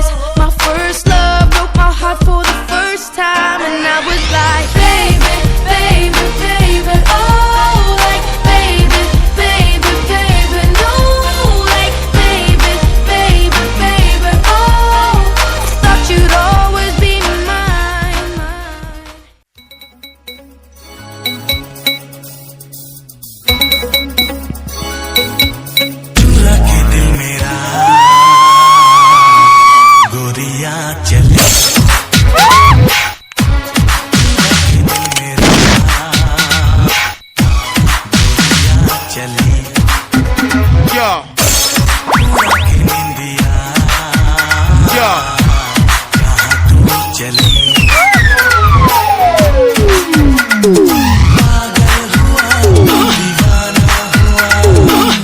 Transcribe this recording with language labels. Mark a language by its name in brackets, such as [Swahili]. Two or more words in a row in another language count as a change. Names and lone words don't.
[English] My first love broke my heart for the first time, and I was like, baby, baby, baby, oh, like, baby, baby, baby, no, like, baby, baby, baby, oh, thought you'd always be mine. [Hindi] चुरा के दिल मेरा गोरिया चले दिल मेरा गोरिया चली पूरा के निंदिया कहाँ तू चली पागल हुआ दीवाना हुआ